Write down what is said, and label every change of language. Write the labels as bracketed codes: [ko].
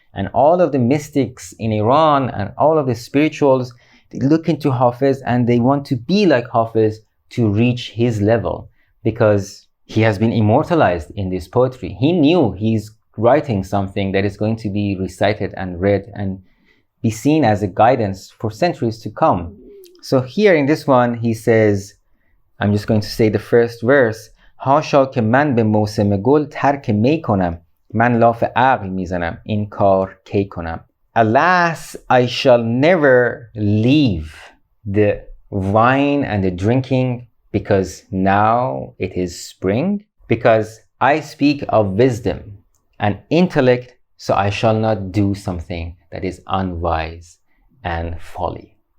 [en] And all of the mystics in Iran and all of the spirituals, they look into Hafez and they want to be like Hafez to reach his level, because he has been immortalized in this poetry. He knew he's writing something that is going to be recited and read and be seen as a guidance for centuries to come. So here in this one, he says, I'm just going to say the first verse, [fa] هاشا که من به موسم گل ترک می کنم من لاف عقل میزنم این کار کی کنم. [en] Alas, I shall never leave the wine and the drinking, because now it is spring, because I speak of wisdom and intellect, so I shall not do something that is unwise and folly.